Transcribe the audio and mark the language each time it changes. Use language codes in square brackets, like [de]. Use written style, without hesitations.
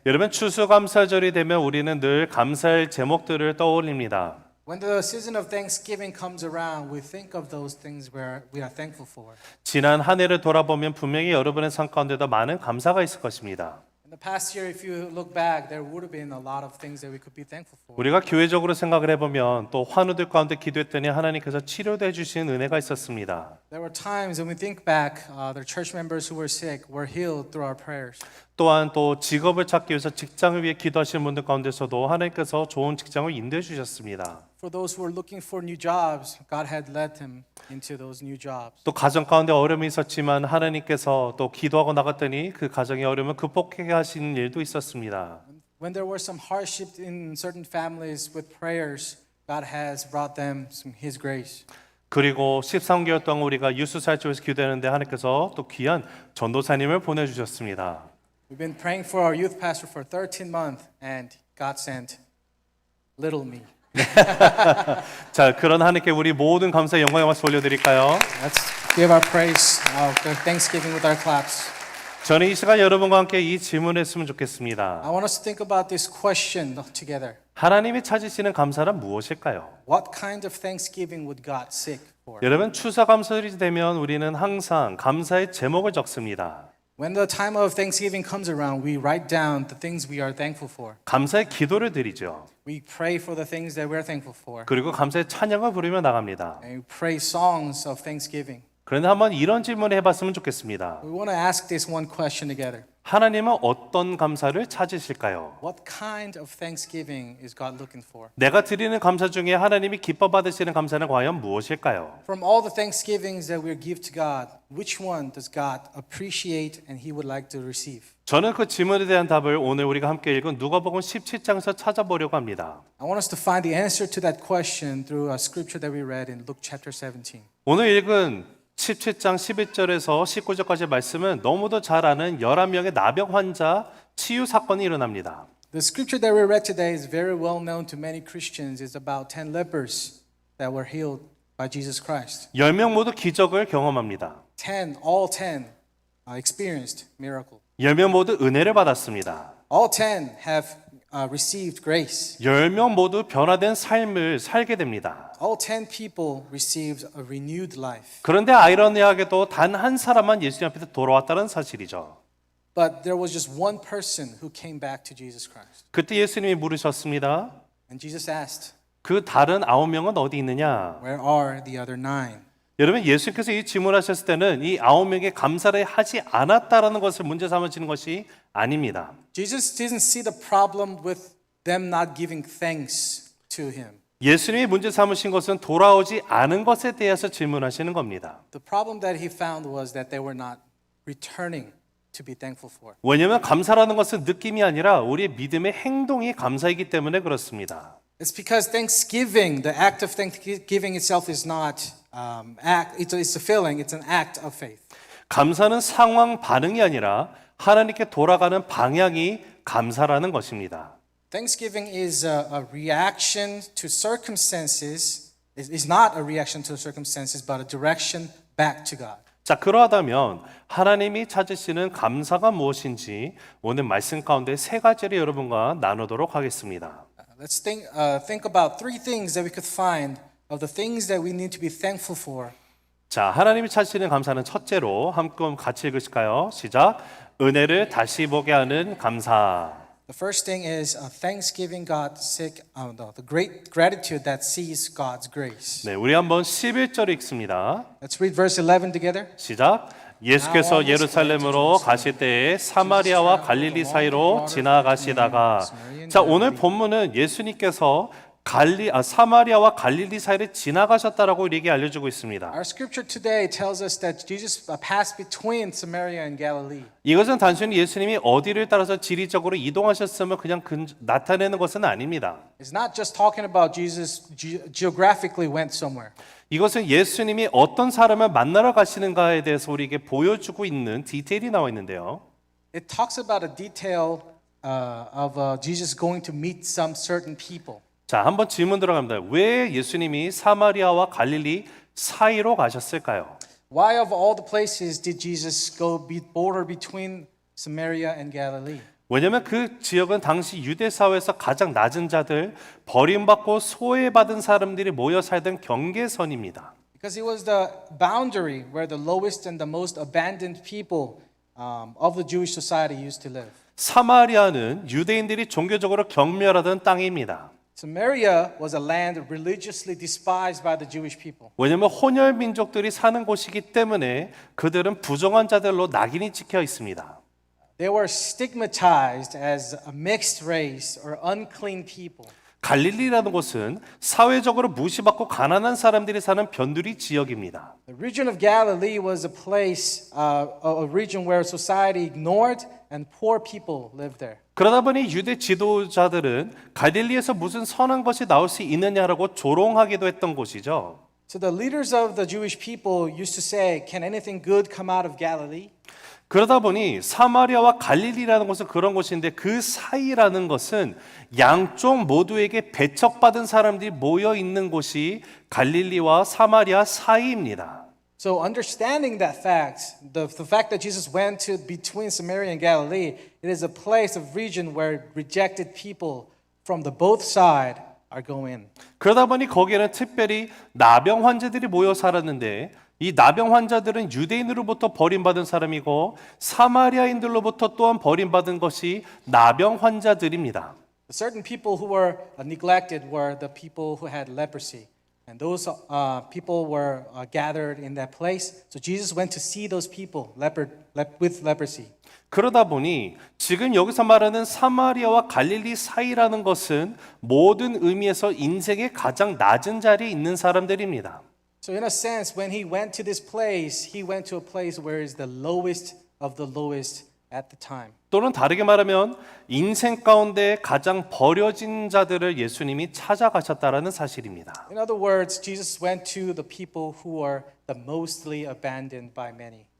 [ko] 여러분 추수감사절이 되면 우리는 늘 감사할 제목들을 떠올립니다. [en] When the season of Thanksgiving comes around, we think of those things where we are thankful for. [ko] 지난 한 해를 돌아보면 분명히 여러분의 삶 가운데도 많은 감사가 있을 것입니다. [en] In the past year, if you look back, there would have been a lot of things that we could be thankful for. [ko] 우리가 교회적으로 생각을 해보면 또 환우들 가운데 기도했더니 하나님께서 치료도 해주신 은혜가 있었습니다. [en] There were times when we think back, the church members who were sick were healed through our prayers. [ko] 또한 또 직업을 찾기 위해서 직장을 위해 기도하시는 분들 가운데서도 하나님께서 좋은 직장을 인도해 주셨습니다. [en] For those who were looking for new jobs, God had led them into those new jobs. [ko] 또 가정 가운데 어려움이 있었지만 하나님께서 또 기도하고 나갔더니 그 가정의 어려움을 극복하게 하신 일도 있었습니다. [en] When there were some hardship in certain families with prayers, God has brought them His grace. [ko] 그리고 13개월 동안 우리가 유수살집에서 기도했는데 하나님께서 또 귀한 전도사님을 보내주셨습니다. [en] We've been praying for our youth pastor for 13 months, and God sent little me. [ko] 자, 그런 하나님께 우리 모든 감사 영광의 말씀 올려드릴까요? [en] Let's give our praise, our thanksgiving with our claps. [ko] 저는 이 시간 여러분과 함께 이 질문을 했으면 좋겠습니다. [en] I want us to think about this question together. [ko] 하나님이 찾으시는 감사란 무엇일까요? [en] What kind of thanksgiving would God seek for? [ko] 여러분 추수감사절이 되면 우리는 항상 감사의 제목을 적습니다. [en] When the time of Thanksgiving comes around, we write down the things we are thankful for. [ko] 감사의 기도를 드리죠. [en] We pray for the things that we are thankful for. [ko] 그리고 감사의 찬양을 부르며 나갑니다. [en] And we pray songs of thanksgiving. [ko] 그런데 한번 이런 질문을 해봤으면 좋겠습니다. [en] We want to ask this one question together. [ko] 하나님은 어떤 감사를 찾으실까요? [en] What kind of thanksgiving is God looking for? [ko] 내가 드리는 감사 중에 하나님이 기뻐 받으시는 감사는 과연 무엇일까요? [en] From all the thanksgivings that we give to God, which one does God appreciate and He would like to receive? [ko] 저는 그 질문에 대한 답을 오늘 우리가 함께 읽은 누가복음 17장에서 찾아보려고 합니다. [en] I want us to find the answer to that question through a scripture that we read in Luke chapter 17. [ko] 오늘 읽은 17장 11절에서 19절까지 말씀은 너무도 잘 아는 11명의 나병 환자 치유 사건이 일어납니다. [en] The scripture that we read today is very well known to many Christians. It's about 10 lepers that were healed by Jesus Christ. [ko] 10명 모두 기적을 경험합니다. [en] All 10 experienced miracle. [ko] 10명 모두 은혜를 받았습니다. [en] All 10 have received grace. [ko] 10명 모두 변화된 삶을 살게 됩니다. [en] All 10 people received a renewed life. [ko] 그런데 아이러니하게도 단 한 사람만 예수님 앞에 돌아왔다는 사실이죠. [en] But there was just one person who came back to Jesus Christ. [ko] 그때 예수님이 물으셨습니다. [en] And Jesus asked, [ko] 그 다른 9명은 어디 있느냐? [en] where are the other 9? [ko] 여러분 예수님께서 이 질문하셨을 때는 이 9명의 감사를 하지 않았다라는 것을 문제 삼으시는 것이 아닙니다. [en] Jesus didn't see the problem with them not giving thanks to him. [ko] 예수님이 문제 삼으신 것은 돌아오지 않은 것에 대해서 질문하시는 겁니다. [en] The problem that he found was that they were not returning to be thankful for. [ko] 왜냐하면 감사라는 것은 느낌이 아니라 우리의 믿음의 행동이 감사이기 때문에 그렇습니다. [en] It's because Thanksgiving, the act of Thanksgiving itself is not it's a feeling, it's an act of faith. [ko] 감사는 상황 반응이 아니라 하나님께 돌아가는 방향이 감사라는 것입니다. [en] Thanksgiving is a reaction to circumstances. It's not a reaction to circumstances, but a direction back to God. [ko] 자, 그러하다면 하나님이 찾으시는 감사가 무엇인지 오늘 말씀 가운데 세 가지를 여러분과 나누도록 하겠습니다. [en] Let's think about three things that we could find of the things that we need to be thankful for. [ko] 자, 하나님이 찾으시는 감사는 첫째로 함께 같이 읽으실까요? 시작. 은혜를 다시 보게 하는 감사. [en] The first thing is thanksgiving God the great gratitude that sees God's grace. [ko] 네, 우리 한번 11절 읽습니다. [en] Let's read verse 11 together. [ko] 시작. 예수께서 예루살렘으로 가실 때에 사마리아와 갈릴리 사이로 지나가시다가 자, 오늘 본문은 예수님께서 사마리아와 갈릴리 사이를 지나가셨다라고 우리에게 알려주고 있습니다. [en] Our scripture today tells us that Jesus passed between Samaria and Galilee. [ko] 이것은 단순히 예수님이 어디를 따라서 지리적으로 이동하셨으면 그냥 나타내는 것은 아닙니다. [en] It's not just talking about Jesus geographically went somewhere. [ko] 이것은 예수님이 어떤 사람을 만나러 가시는가에 대해서 우리에게 보여주고 있는 디테일이 나와 있는데요. [en] It talks about a detail of Jesus going to meet some certain people. [ko] 자, 한번 질문 들어갑니다. 왜 예수님이 사마리아와 갈릴리 사이로 가셨을까요? [en] Why of all the places did Jesus go border between Samaria and Galilee? [ko] 왜냐하면 그 지역은 당시 유대 사회에서 가장 낮은 자들, 버림받고 소외받은 사람들이 모여 살던 경계선입니다. [en] Because it was the boundary where the lowest and the most abandoned people of the Jewish society used to live. [ko] 사마리아는 유대인들이 종교적으로 경멸하던 땅입니다. [en] Samaria was a land religiously despised by the Jewish people. [ko] 왜냐하면 혼혈 민족들이 사는 곳이기 때문에 그들은 부정한 자들로 낙인이 찍혀 있습니다. [en] They were stigmatized as a mixed race or unclean people. [ko] 갈릴리라는 곳은 사회적으로 무시받고 가난한 사람들이 사는 변두리 지역입니다. [en] The region of Galilee was a place, a region where society ignored and poor people lived there. [ko] 그러다 보니 유대 지도자들은 갈릴리에서 무슨 선한 것이 나올 수 있느냐라고 조롱하기도 했던 곳이죠. [en] So the leaders of the Jewish people used to say, "Can anything good come out of Galilee?" [ko] 그러다 보니 사마리아와 갈릴리라는 곳은 그런 곳인데 그 사이라는 것은 양쪽 모두에게 배척받은 사람들이 모여 있는 곳이 갈릴리와 사마리아 사이입니다. [en] So understanding that fact, the fact that Jesus went to between Samaria and Galilee, it is a place of region where rejected people from the both side are going. [ko] 그러다 보니 거기에는 특별히 나병 환자들이 모여 살았는데 이 나병 환자들은 유대인으로부터 버림받은 사람이고 사마리아인들로부터 또한 버림받은 것이 나병 환자들입니다. [en] Certain people who were neglected were the people who had leprosy. And those people were gathered in that place. So Jesus went to see those people with leprosy. [ko] 그러다 보니 지금 여기서 말하는 사마리아와 갈릴리 사이라는 것은 모든 의미에서 인생의 가장 낮은 자리에 있는 사람들입니다. [en] So in a sense, when he went to this place, he went to a place where is the lowest of the lowest at the time. [ko] 또는 다르게 말하면 인생 가운데 가장 버려진 자들을 예수님이 찾아가셨다라는 사실입니다. [en] In other words, Jesus went to the people who are the mostly abandoned by many.